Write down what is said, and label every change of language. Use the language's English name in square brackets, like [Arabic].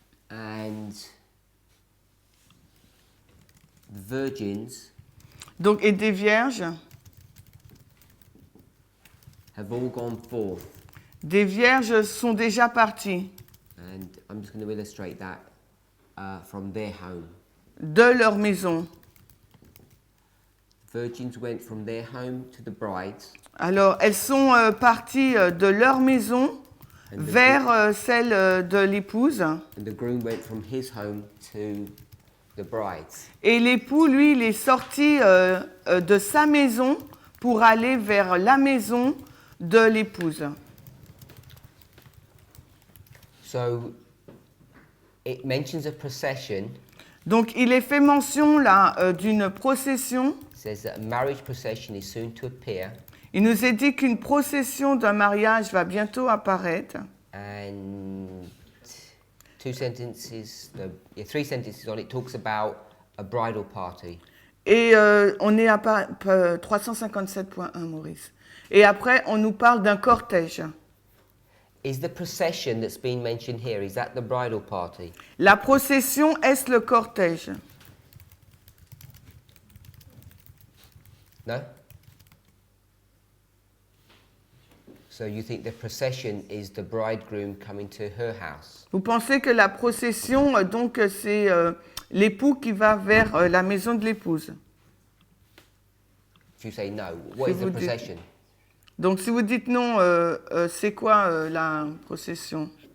[English] And the virgins [French] Donc et des vierges. [English] have all gone forth. [French] Des vierges sont déjà parties [English] And I'm just going to illustrate that from their home. [French] de leur maison. [English] Virgins went from their home to the brides. [French] Alors, elles sont parties de leur maison vers celle de l'épouse. [English] And the groom went from his home to the brides. [French] Et l'époux, lui, il est sorti de sa maison pour aller vers la maison de l'épouse. [English] So it mentions a procession. [French] Donc, il est fait mention là d'une procession. [English] It says that a marriage procession is soon to appear. [French] Il nous est dit qu'une procession d'un mariage va bientôt apparaître. [English] And three sentences on it talks about a bridal party. [French] Et on est à 357.1, Maurice. Et après, on nous parle d'un cortège. [English] Is the procession that's been mentioned here, is that the bridal party? [French] La procession, est-ce le cortège? [English] No? So you think the procession is the bridegroom coming to her house? [French] Vous pensez que la procession, donc, c'est l'époux qui va vers la maison de l'épouse? [English] If you say no, what is the procession? [French] Donc, si vous dites non, c'est quoi la procession?